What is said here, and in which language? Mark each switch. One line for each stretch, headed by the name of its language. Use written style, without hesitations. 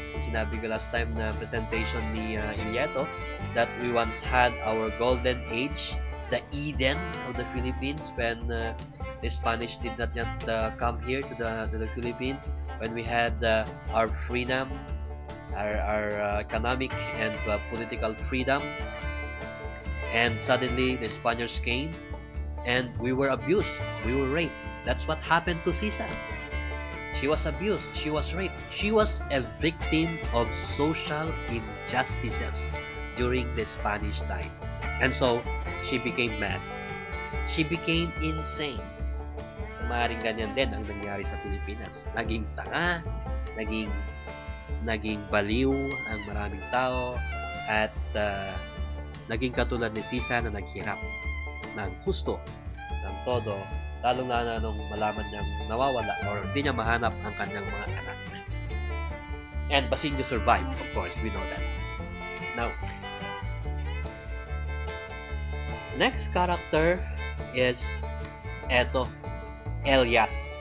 Filipino: sinabi ko last time na presentation ni Ilieto,
English: that we once had our golden age, the Eden of the Philippines, when the Spanish did not yet come here to the Philippines, when we had our freedom, our economic and political freedom, and suddenly the Spaniards came and we were abused, we were raped. That's what happened to Ceasar. She was abused, she was raped, she was a victim of social injustices during the Spanish time. And so, she became mad. She became insane.
Filipino: Maaaring ganyan din ang nangyari sa Pilipinas. Naging tanga, naging baliw ang maraming tao, at naging katulad ni Ceasar na naghirap ng husto, ng todo, lalong na nung malaman niyang nawawala or hindi niya mahanap ang kanyang mga anak.
English: And Basilio survived, of course, we know that. Now, next character is Elias.